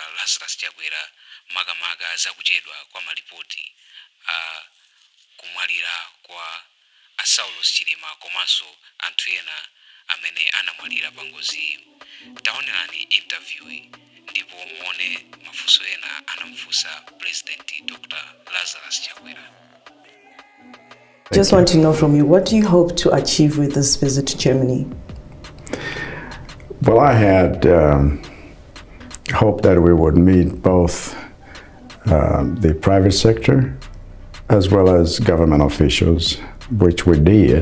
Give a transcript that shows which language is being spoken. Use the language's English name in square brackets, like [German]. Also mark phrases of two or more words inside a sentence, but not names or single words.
[Nyanja] Lazarus Chakwera makamaka zakuchedwa kwa malipoti a kumwalira kwa Saulos Chilima komanso anthu ena amene anamwalira pa ngozi. Taonerani interview ndipo muone mafunso ena anamufunsa President Dr. Lazarus Chakwera. [English] Just want to know from you, what do you hope to achieve with this visit to Germany? Well, I had hoped that we would meet both the private sector as well as government officials, which we did.